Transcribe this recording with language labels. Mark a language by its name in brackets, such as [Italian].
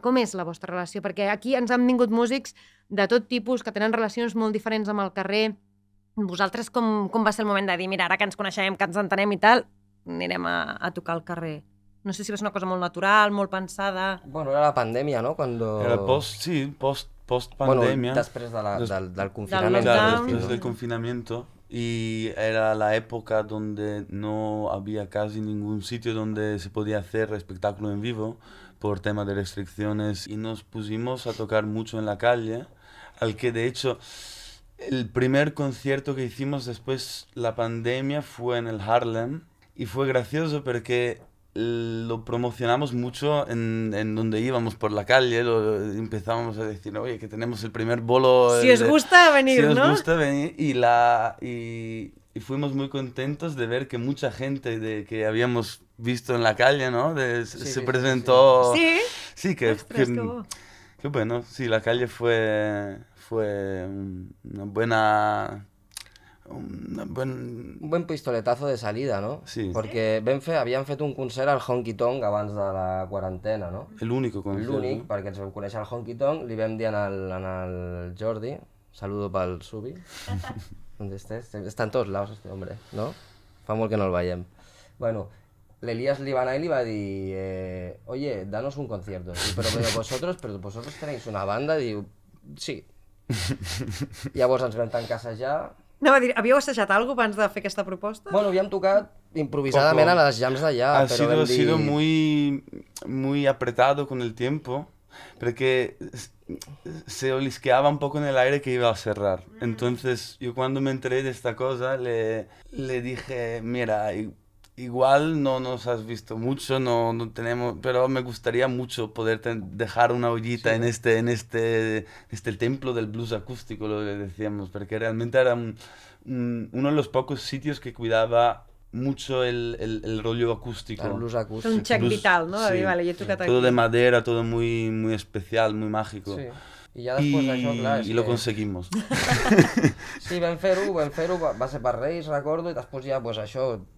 [Catalan] Com és la vostra relació? Perquè aquí ens han vingut músics de tot tipus, que tenen relacions molt diferents amb el carrer. Vosaltres com va ser el moment de dir, mira, ara que ens coneixem, que ens entenem i tal, anirem a tocar al carrer? No sé si va ser una cosa molt natural, molt pensada... [Spanish] Bueno, era la pandèmia, ¿no? Cuando... Era post pandemia. [Catalan] Bueno, després del confinament. [Spanish] Claro, después del confinamiento. Y era la época donde no había casi ningún sitio donde se podía hacer espectáculo en vivo por tema de restricciones, y nos pusimos a tocar mucho en la calle, al que de hecho el primer concierto que hicimos después la pandemia fue en el Harlem, y fue gracioso porque lo promocionamos mucho en donde íbamos por la calle, empezábamos a decir, oye, que tenemos el primer bolo... Si os gusta venir, ¿no? Si os gusta venir, y fuimos muy contentos de ver que mucha gente que habíamos visto en la calle, ¿no? Se presentó... Sí. Sí, que... [Catalan] Ostres, [Spanish] que bueno, sí, la calle fue una buena... Un buen pistoletazo de salida, no? Sí. [Catalan] Perquè havien fet un concert al Honky Tonk abans de la quarantena, no? L'únic concert. L'únic, perquè ens vam conèixer al Honky Tonk, li vam dir al Jordi, saludo pel Subi, [Spanish] ¿dónde estés? Está en todos lados este hombre, ¿no? [Catalan] Fa molt que no el veiem. Bueno, l'Elías li va anar i li va dir, [Spanish] oye, danos un concierto. [Catalan] Però [Spanish] vosotros tenéis una banda? [Catalan] Diu, sí. Llavors ens vam tancar a assajar. No, va dir, havíeu assajat alguna cosa abans de fer aquesta proposta? Bueno, havíem tocat improvisadament a les jams d'allà, [Spanish] però ha sido muy apretado con el tiempo, porque se olisqueaba un poco en el aire que iba a cerrar. Entonces, yo cuando me enteré de esta cosa, le dije, mira, igual no nos has visto mucho, no tenemos, pero me gustaría mucho poder dejar una ollita en este templo del blues acústico, lo que decíamos, porque realmente era uno de los pocos sitios que cuidaba mucho el rollo acústico. El blues acústico. Un check vital, ¿no? Sí. Vale, yo he tocat aquí. Todo de madera, todo muy, muy especial, muy mágico. [Catalan] Sí. I ja després d'això, clar, [Spanish] y lo conseguimos. [Catalan] Sí, vam fer-ho, va ser per Reis, recordo, i després ja, pues, això...